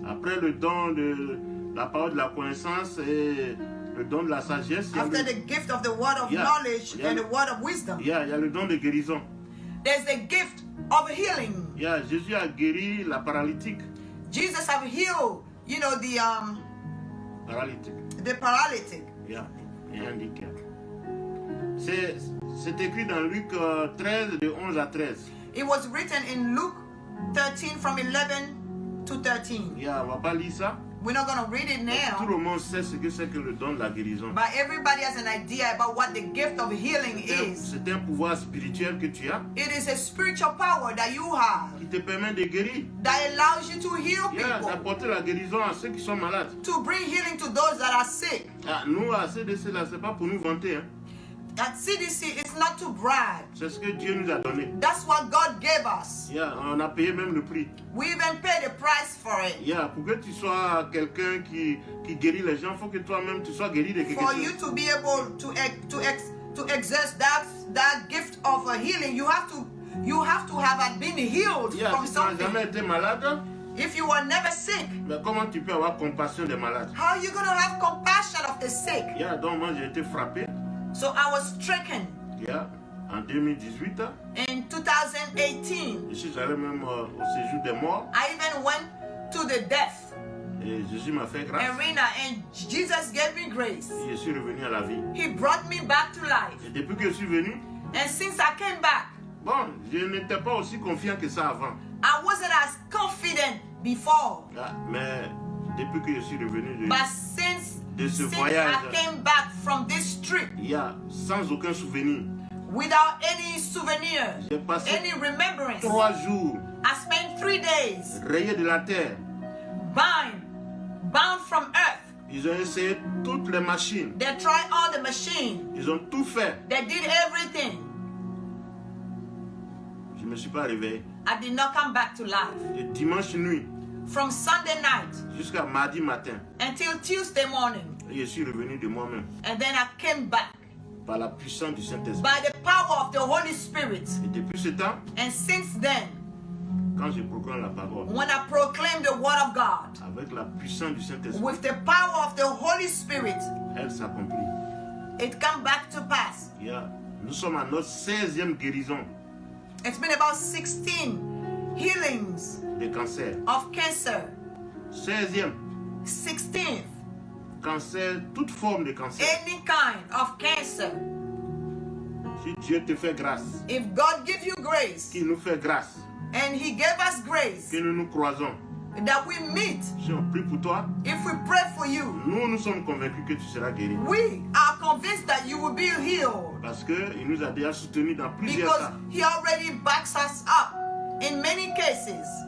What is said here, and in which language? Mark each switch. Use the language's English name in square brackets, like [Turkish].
[French] Après le don de la parole de la connaissance et le don de la sagesse, il y a [English] After [French] le, [English] the gift of the word of Yeah. knowledge Yeah. and the word of wisdom, [French] il y a le don de guérison. [English] there's the gift of healing. [French] Jésus a guéri la paralytique. [English] Jesus have healed, you know, [French] Paralytique. [English] the paralytic. [French] Et handicap. C'est écrit dans Luc 13, de 11 à 13. [English] It was written in Luke 13 from 11 to 13. [French] On va pas lire ça. [English] We're not going to read it [French] Tout [English] now, [French] le monde sait ce que c'est que le don de la guérison. [English] but everybody has an idea about what the gift of healing is. [French] C'est un pouvoir spirituel que tu as [English] It is a spiritual power that you have [French] qui te permet de guérir. [English] that allows you to heal people, [French] D'apporter la guérison à ceux qui sont malades. [English] to bring healing to those that are sick. [French] Nous, à CDC, là, c'est pas pour nous vanter. Hein. [English] At CDC, it's not to brag. [French] C'est ce que Dieu nous a donné. [English] That's what God gave us. [French] On a payé même le prix. [English] We even paid the price for it. [French] Pour que tu sois quelqu'un qui guérit les gens, il faut que toi-même tu sois guéri de quelque [English] For [French] chose. [English] you to be able to exercise that gift of healing, you have to have been healed from [French] Si tu n'as jamais [English] something. [French] été malade, [English] If you were never sick, [French] mais comment tu peux avoir compassion des malades? [English] how are you going to have compassion of the sick? [French] Donc moi j'ai été frappé. [English] So I was stricken [French] En 2018, [English] in 2018. [French] je suis allé même au séjour des morts [English] I even went to the death [French] et Jésus m'a fait grâce [English] arena and Jesus gave me grace. [French] et je suis revenu à la vie. [English] He brought me back to life. [French] Et depuis que je suis venu, [English] And since I came back, [French] je n'étais pas aussi confiant que ça avant. [English] I wasn't as confident before. [French] Mais depuis que je suis revenu [English] But since [French] de ce [English] I [French] voyage, [English] came back from this trip, [French] sans aucun souvenir. [English] without any souvenir, [French] J'ai passé [English] any remembrance. [French] 3 jours [English] I spent 3 days [French] rayés de la terre. [English] bound from earth. [French] Ils ont essayé toutes les machines. [English] They tried all the machine. [French] Ils ont tout fait. [English] They did everything. [French] Je ne me suis pas réveillé. [English] I did not come back to life. [French] De dimanche nuit [English] From Sunday night [French] jusqu'à mardi matin. [English] until Tuesday morning. [French] Et je suis revenu de moi-même [English] And then I came back [French] par la puissance du Saint-Esprit. [English] by the power of the Holy Spirit. [French] Et depuis ce temps, [English] And since then, [French] quand je proclame la parole, [English] when I proclaim the word of God, [French] avec la puissance du Saint-Esprit, [English] with the power of the Holy Spirit, [French] elle s'accomplit. [English] it come back to pass. [French] Nous sommes à notre 16e guérison [English] It's been about 16 healings [French] de cancer. [English] of cancer. [French] 16e [English] 16th, [French] cancer, toute forme de cancer. [English] any kind of cancer. [French] Si Dieu te fait grâce, [English] If God give you grace, [French] qu'il nous fait grâce, [English] and He gave us grace, [French] que nous nous croisons, [English] that we meet, [French] si on prie pour toi, [English] if we pray for you, [French] nous sommes convaincus que tu seras guéri. [English] we are convinced that you will be healed. [French] Parce qu'il nous a déjà soutenus dans plusieurs [English] Because [French] cas. [English] He already backs us up in many cases.